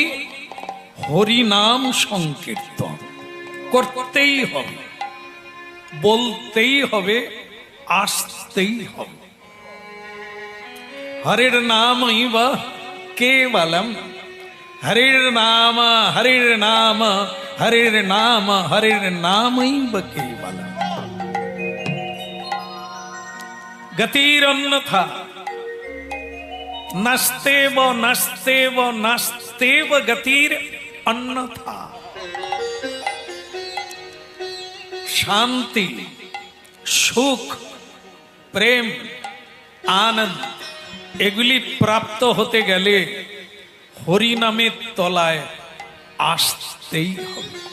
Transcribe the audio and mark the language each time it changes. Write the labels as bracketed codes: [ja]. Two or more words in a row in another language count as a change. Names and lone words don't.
[bn] হরি নাম সংকীর্তন করতেই হবে, বলতেই হবে, আসতেই হবে। হরির নামই বা কেবলম, হরির নাম হরির নাম হরির নাম হরির নামই বা কেবলম। [sa] গতিরন্যথা নাস্তেব নাস্তেব নাস্তেব গতির অন্যথা। [bn] শান্তি, সুখ, প্রেম, আনন্দ এগুলি প্রাপ্ত হতে গেলে হরি নামের তলায় আসতেই হবে।